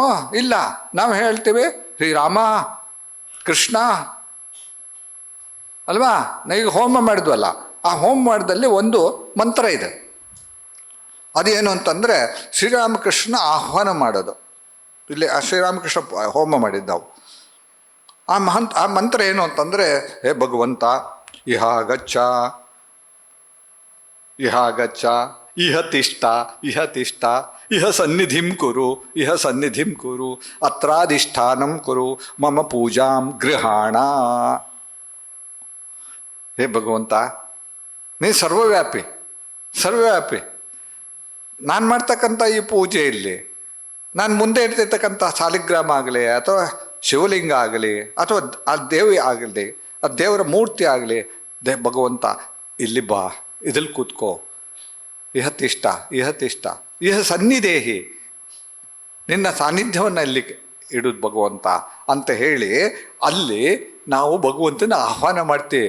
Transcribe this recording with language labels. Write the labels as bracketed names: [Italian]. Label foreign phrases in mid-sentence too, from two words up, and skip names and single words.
[Kannada] ಇಲ್ಲ, ನಾವು ಹೇಳ್ತೀವಿ ಶ್ರೀರಾಮ ಕೃಷ್ಣ ಅಲ್ವಾ. ಈಗ ಹೋಮ ಮಾಡಿದ್ವಲ್ಲ, ಆ ಹೋಮದಲ್ಲಿ ಒಂದು ಮಂತ್ರ ಇದೆ. ಅದೇನು ಅಂತಂದರೆ ಶ್ರೀರಾಮಕೃಷ್ಣ ಆಹ್ವಾನ ಮಾಡೋದು. ಇಲ್ಲಿ ಆ ಶ್ರೀರಾಮಕೃಷ್ಣ ಹೋಮ ಮಾಡಿದ್ದವು. ಆ ಮಂತ್ರ ಏನು ಅಂತಂದರೆ, ಹೇ ಭಗವಂತ, [Sanskrit] ಇಹ ಗಚ್ಚ ಇಹ ತಿಷ್ಠ ಇಹ ಸನ್ನಿಧಿಂ ಕುರು ಅತ್ರಾಧಿಷ್ಠಾನಂ ಕುರು ಮಮ ಪೂಜಾಂ ಗೃಹಾಣ. [Kannada] ಹೇ ಭಗವಂತ, ನೀ ಸರ್ವವ್ಯಾಪಿ. ನಾನು ಮಾಡ್ತಕ್ಕಂಥ ಈ ಪೂಜೆಯಲ್ಲಿ ನಾನು ಮುಂದೆ ಇಡ್ತಿರ್ತಕ್ಕಂಥ ಸಾಲಿಗ್ರಾಮ ಆಗಲಿ, ಅಥವಾ ಶಿವಲಿಂಗ ಆಗಲಿ, ಅಥವಾ ಆ ದೇವಿ ಆಗಲಿ, ಆ ದೇವರ ಮೂರ್ತಿ ಆಗಲಿ, ಭಗವಂತ ಇಲ್ಲಿ ಬಾ, ಇದಲ್ಲಿ ಕೂತ್ಕೋ, [Sanskrit] ಇಹ ತಿಷ್ಠ ಇಹ ಸನ್ನಿಧೇಹಿ, [Kannada] ನಿನ್ನ ಸಾನ್ನಿಧ್ಯವನ್ನು ಇಲ್ಲಿ ಇಡುದು ಭಗವಂತ ಅಂತ ಹೇಳಿ ಅಲ್ಲಿ ನಾವು ಭಗವಂತನ ಆಹ್ವಾನ ಮಾಡ್ತೀವಿ.